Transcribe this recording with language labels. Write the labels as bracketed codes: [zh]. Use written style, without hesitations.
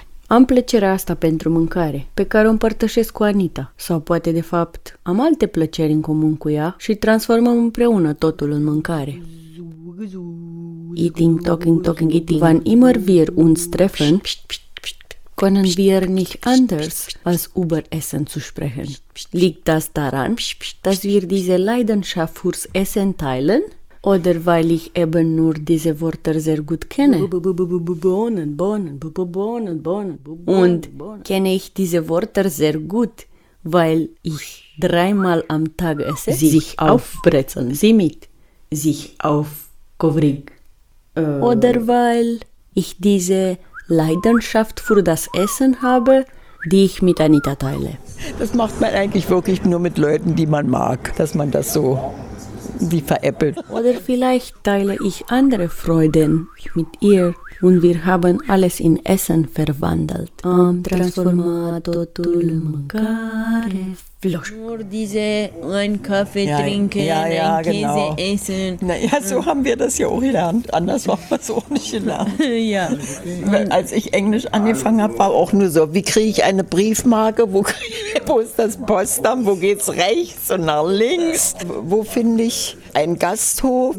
[ro] Am plăcerea asta pentru mâncare, pe care o împărtășesc cu Anita. Sau poate, de fapt, am alte plăceri în comun cu ea și transformăm împreună totul în mâncare. [en] Eating, talking, talking, eating. [de] Wann immer wir uns treffen, können wir nicht anders als über Essen zu sprechen. Liegt das daran, dass wir diese Leidenschaft fürs Essen teilen? Oder weil ich eben nur diese Wörter sehr gut kenne. Bohnen, Bohnen, Bohnen, Bohnen. Und kenne ich diese Wörter sehr gut, weil ich dreimal am Tag esse? Sich aufbrezeln. Sie mit. Sich aufkovrig. Oder weil ich diese Leidenschaft für das Essen habe, die ich mit Anita teile. Das macht man eigentlich wirklich nur mit Leuten, die man mag, dass man das so... Wie veräppelt. Oder vielleicht teile ich andere Freuden mit ihr und wir haben alles in Essen verwandelt. [ro] Am transformat totul în mâncare. [de] Nur diese ein Kaffee ja, trinken, ja, ja, ein Käse genau. Essen. Na ja, so haben wir das ja auch gelernt. Anders war man es auch nicht gelernt. Ja. Als ich Englisch angefangen habe, war auch nur so, wie kriege ich eine Briefmarke, wo ist das Postamt, wo geht's rechts und nach links, wo finde ich einen Gasthof.